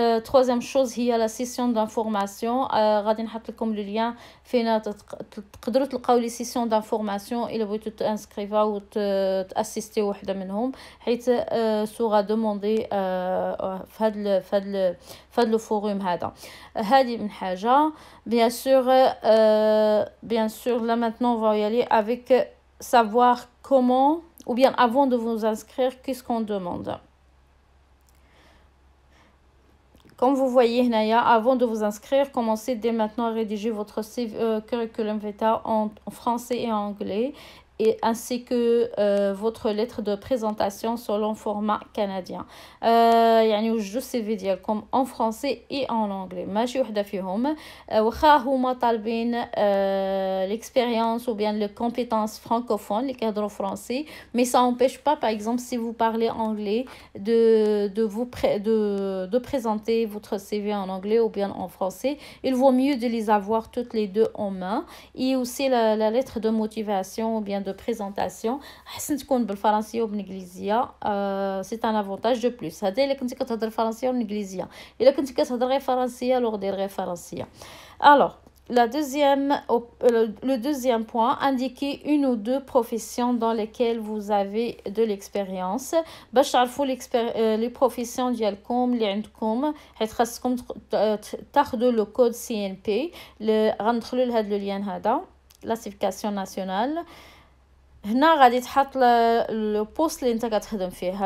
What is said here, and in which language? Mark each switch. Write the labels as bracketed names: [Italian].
[French] troisième chose [Arabic] هي لا سيسيون دانفورماسيون، غادي نحط لكم لو لين فينا تقدروا تلقاو لي سيسيون دانفورماسيون الا بغيتو تانسكريفا و تاسيستي وحده منهم، حيت سوغا دوموندي في هاد لو فوروم هذا. هذه من حاجه. [French] بيان سور là maintenant on va y aller avec savoir comment ou bien avant de vous inscrire qu'est-ce qu'on demande. Comme vous voyez هنايا avant de vous inscrire, commencez dès maintenant à rédiger votre curriculum vitae en français et en anglais. et ainsi que votre lettre de présentation selon format canadien. [Arabic] يعني وجدوا السي في ديالكم [French] en français et en anglais [Arabic] ماشي وحده فيهم واخا هما طالبين [French] l'expérience ou bien les compétences francophones [Arabic] اللي كيهضروا [French] français, mais ça n'empêche pas par exemple si vous parlez anglais de présenter votre CV en anglais ou bien en français. Il vaut mieux de les avoir toutes les deux en main. Et aussi la lettre de motivation ou bien de présentation [Arabic] حسن تكون بالفرنسيه وبالانجليزيه. [French] c'est un avantage de plus. [Arabic] هذا الا كنتي كتهضر الفرنسيه والانجليزيه. الا كنتي كتهضر غير فرنسيه لوغ دير غير فرنسيه. [French] Alors le deuxième point, indiquer une ou deux professions dans lesquelles vous avez de l'expérience. [Arabic] باش تعرفوا [French] les professions [Arabic] ديالكم اللي عندكم حيت خاصكم تاخذوا لو كود CNP. غندخلوا لهذا اللين هذا [French] classification nationale. [Arabic] هنا غادي تحط لو بوست اللي انت كتخدم فيه.